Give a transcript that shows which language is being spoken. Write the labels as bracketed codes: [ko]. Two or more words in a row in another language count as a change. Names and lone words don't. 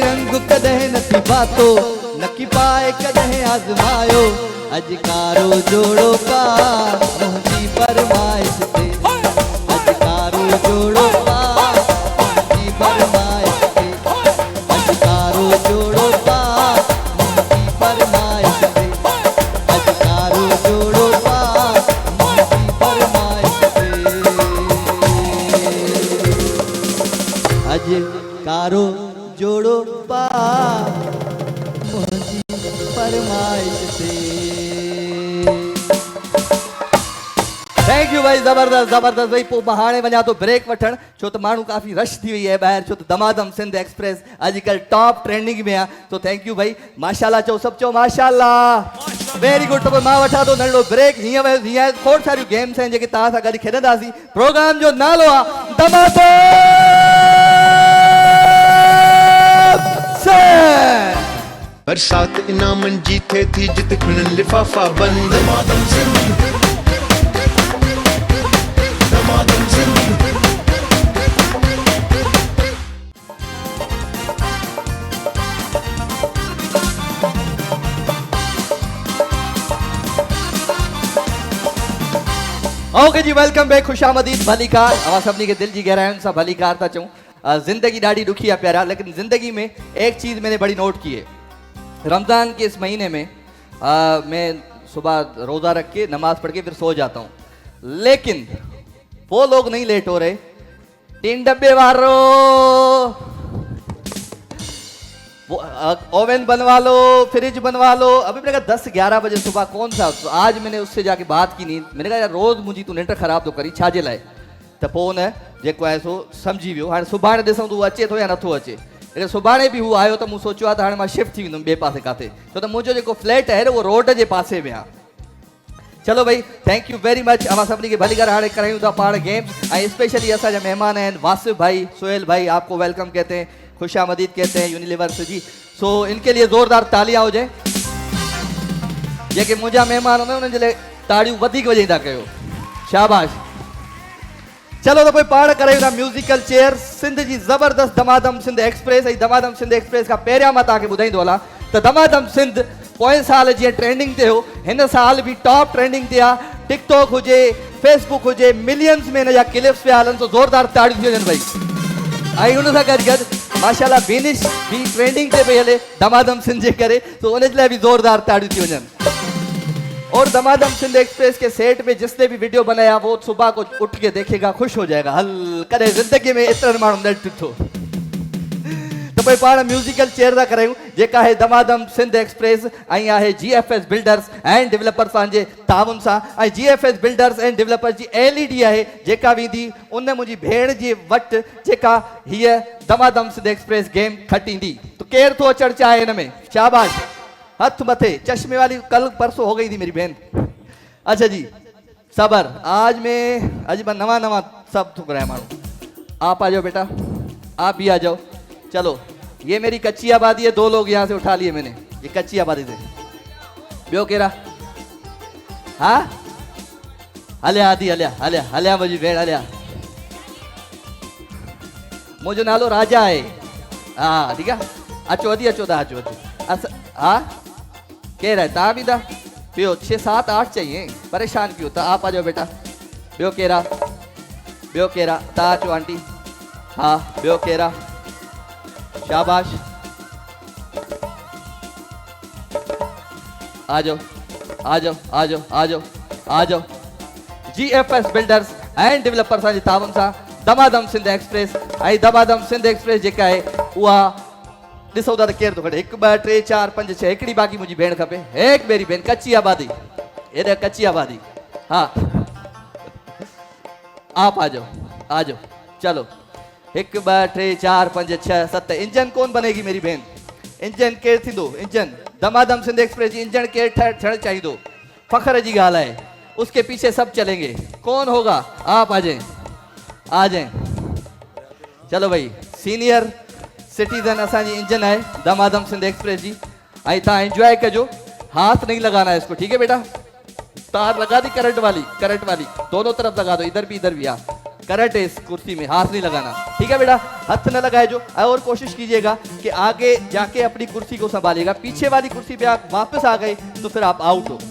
[sd] रंग कॾहिं नथी पातो नकी पाए कॾहिं आज़मायो अजकारो जोड़ो पा मुंहिंजी फरमाइश ते अजकारो जोड़ो पा मुंहिंजी फरमाइश ते अजकारो जोड़ो पा मुंहिंजी फरमाइश ते अजकारो जोड़ो पा मुंहिंजी फरमाइश ते अजकारो जोड़ो पा मुंहिंजी फरमाइश ते [en] thank you [sd] भाई, ज़बरदस्त ज़बरदस्त भाई। पोइ मां हाणे वञा थो ब्रेक वठण, छो त माण्हू काफ़ी रश थी वई आहे ॿाहिरि, छो त दमादम सिंध एक्सप्रेस अॼुकल्ह [en] top trending [sd] में आहे। तो [en] thank you [sd] भाई, माशाल्लाह चओ, सभु चओ माशाल्लाह, [en] very good. [sd] त पोइ मां वठां थो नंढो ब्रेक। हीअं खोड़ सारियूं गेम्स आहिनि जेके तव्हां सां गॾु खेॾंदासीं। प्रोग्राम जो नालो आहे दमादम सिंध। बरसात इनामन जी थे थी जित खुलन लिफाफा बंद दमादम सिंध दमादम सिंध [en] OK ji, welcome back, khushamdeed, [sd] भलीकार। अवां सभिनी खे दिल जी गहराइयुनि सां भलीकार था चऊं। ज़िंदगी ॾाढी ॾुखी आहे प्यारा, [ur] لیکن زندگی میں ایک چیز میں نے بڑی نوٹ کی ہے. رمضان کے اس مہینے میں میں صبح روزہ رکھ کے نماز پڑھ کے پھر سو جاتا ہوں، لیکن وہ لوگ نہیں لیٹ ہو رہے. 3 ڈبے وارو، وہ اوون بنوا لو، فریج بنوا لو. ابھی میں نے کہا 10-11 بجے صبح کون سا، تو آج میں نے اس سے جاکے بات کی. نہیں، میں نے کہا یار روز [sd] मुझी तू निंड ख़राब तो करी, छाजे लाए? त पोइ उन जेको आहे सो सम्झी वियो। हाणे सुभाणे ॾिसूं तूं अचे थो या नथो अचे। लेकिन सुभाणे बि हू आयो त मूं सोचियो आहे त हाणे मां शिफ्ट थी वेंदुमि ॿिए पासे काथे, छो त मुंहिंजो जेको फ्लैट आहे उहो रोड जे पासे में आहे। चलो भाई, [en] Thank you very much. [sd] अवां सभिनी खे भली कर हाणे करायूं था पाण गेम्स। ऐं स्पेशली असांजा महिमान आहिनि वासिफ भाई, सोहेल भाई, [ur] آپ کو ویلکم کہتے ہیں، خوشآمدید کہتے ہیں یونیلیور سے جی. سو ان کے لیے زوردار تالیاں हुजे। [sd] जेके मुंहिंजा महिमान हूंदा उन्हनि जे लाइ ताड़ियूं वधीक वॼाईंदा कयो, शाबाश। चलो तो पोइ पाण करायूं था म्यूज़िकल चेयर। सिंध जी ज़बरदस्त दमादम सिंध एक्सप्रेस। ऐं दमादम सिंध एक्सप्रेस खां पहिरियां मां तव्हांखे ॿुधाईंदो हलां त दमादम सिंध पोएं साल जीअं ट्रेंडिंग ते हो, हिन साल बि [en] top trending [sd] ते आहे। टिकटॉक हुजे, फेसबुक हुजे, मिलियंस में हिन जा क्लिप्स पिया हलनि, तो ज़ोरदार ताड़ियूं थी वञनि भाई। ऐं हुन सां गॾु गॾु माशाल्लाह बिनिश भी ट्रेंडिंग पे पई हले दमादम सिंध जे करे, तो उन जे लाइ बि ज़ोरदार ताड़ियूं थी वञनि। [ur] اور دمادم سندھ ایکسپریس کے سیٹ پہ جس نے بھی ویڈیو بنایا وہ صبح کو اٹھ کے دیکھے گا، خوش ہو جائے گا. [sd] हल कदे जिंदगी में एतिरनि माण्हुनि न ॾिठो। तो भाई पाण म्यूजिकल चेयर था करायूं, जेका है दमादम सिंध एक्सप्रेस ऐं आहे GFS बिल्डर्स एंड डेवलपर्स जे ताउन सां। ऐं GFS बिल्डर्स एंड डेवलपर्स जी LED आहे जेका वेंदी उन मुंहिंजी भेण जे वटि, जेका हीअ दमादम सिंध एक्सप्रेस गेम खटींदी। तो केरु थो अचणु चाहे हिन में? शाबाश, हथ मथे। [ur] چشمے والی کل پرسوں ہو گئی تھی میری بہن. اچھا جی، صبر. آج میں نوا سب تھک رہا ہے مانو. آپ آ جاؤ بیٹا، آپ بھی آ جاؤ. چلو، یہ میری کچی آبادی ہے، 2 لوگ یہاں سے اٹھا لیے میں نے، یہ کچی آبادی سے. [sd] बियो केरा? हाँ, हलिया आदि, हलिया हलिया हलिया मुझी भेण, हलिया। मुझो नालो राजा है। [ur] ہاں ٹھیک ہے, [sd] अचो अदी, अचो दा, अचो अचो। हाँ, केर है? तव्हां बि था पियो? [ur] 6-7-8 چاہیے، پریشان کیوں؟ تو آپ آ جاؤ بیٹا. [sd] बियो केरा? बियो केरा? तव्हां अचो आंटी। हाँ, बियो केरा? [ur] شاباش، آ جاؤ آ جاؤ آ جاؤ آ جاؤ آ جاؤ. [sd] GFS बिल्डर्स एंड डेवलपर्स जे ताउन सां दमादम सिंध एक्सप्रेस। ऐं दमादम सिंध एक्सप्रेस जेका आहे उहा ॾिसो था त केरु थो खड़े। 1 2 3 4 5 6, हिकिड़ी बाक़ी मुंहिंजी भेण खपे। हेक मेरी भेण, कच्ची आबादी, हेॾे कच्ची आबादी। [ur] ہاں، آپ آ جاؤ آ جاؤ. چلو، 1 2 3 4 5 6 7. انجن کون بنے گی میری بہن? [sd] इंजन केरु थींदो? इंजन दमादम सिंध एक्सप्रेस जी इंजन केरु थियणु चाहींदो? फ़ख्र जी ॻाल्हि आहे, [ur] اس کے پیچھے سب چلیں گے۔ کون ہوگا? آپ آ جائیں، آ جائیں۔ چلو بھائی, [en] senior citizen [sd] असांजी इंजन है दमादम सिंध एक्सप्रेस जी। ऐं तव्हां एंजॉय कजो, [ur] ہاتھ نہیں لگانا ہے اس کو، ٹھیک ہے بیٹا? تار لگا دی کرنٹ والی دونوں طرف لگا دو، ادھر بھی ہاں. کرنٹ ہے اس کرسی میں، ہاتھ نہیں لگانا، ٹھیک ہے بیٹا? [sd] हाथ न लगाए जो। [ur] اور کوشش کیجیے گا کہ آگے جاکے اپنی کرسی کو سنبھالیے گا. پیچھے والی کرسی پہ آپ واپس آ گئے تو پھر آپ آؤٹ ہو.